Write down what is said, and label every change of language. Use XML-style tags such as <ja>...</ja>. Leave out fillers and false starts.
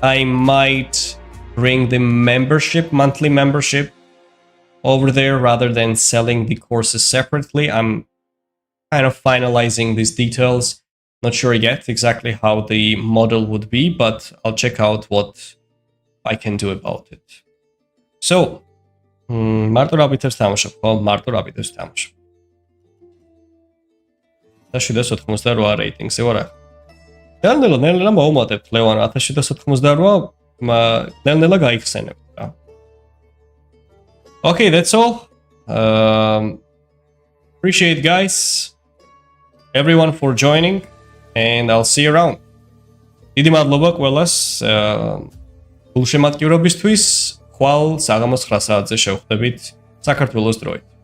<en>I might bring the monthly membership over there rather than selling the courses separately. I'm kind of finalizing these details. Not sure yet exactly how the model would be, but I'll check out what I can do about it.</en> <ka>So, მარტო რა ბითებს თამაშობ, ხო? მარტო რა ბითებს თამაშობ. და 788 რეიტინგზე ვარ. ნელ-ნელა მოვუმატებთ ლევან 1788, ნელ-ნელა გაიხსენებთ რა.</ka> <en>Okay, that's all. Appreciate guys, everyone for joining. And I'll see you around.</en> <ka>დიდი მადლობა ყველას გულშემატკივრობისთვის. ხვალ საღამოს 9 საათზე შევხვდებით საქართველოს დროით.</ka>